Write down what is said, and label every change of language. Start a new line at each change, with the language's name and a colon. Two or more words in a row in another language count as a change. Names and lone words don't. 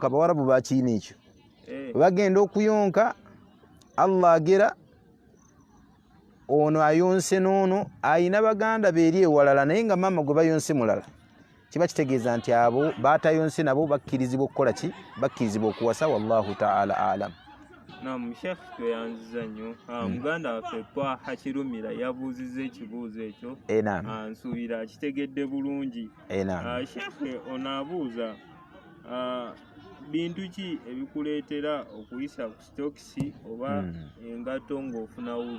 Ganda: Abawarabu bakiina ekyo, bagenda okuyonka, Allah agera ono ayonse n'ono, ayina baganda be eri ewalala naye nga maama gwe bayonse mulala. Kiba kitegeeza nti abo batayonse nabo bakkirizibwa okukola ki? Bakkirizibwa okuwasa.
Arabic: والله تعالى أعلم.
Ganda: Sheikh tweyanziza nnyo. Muganda waffe Twaha Kirumira yabuuzizza ekibuuzo ekyo. Nsuubira akitegedde bulungi. Sheikh ono abuuza bintu ki ebikuleetera okuyisa ku stokisi oba engato ng'ofuna wuuli?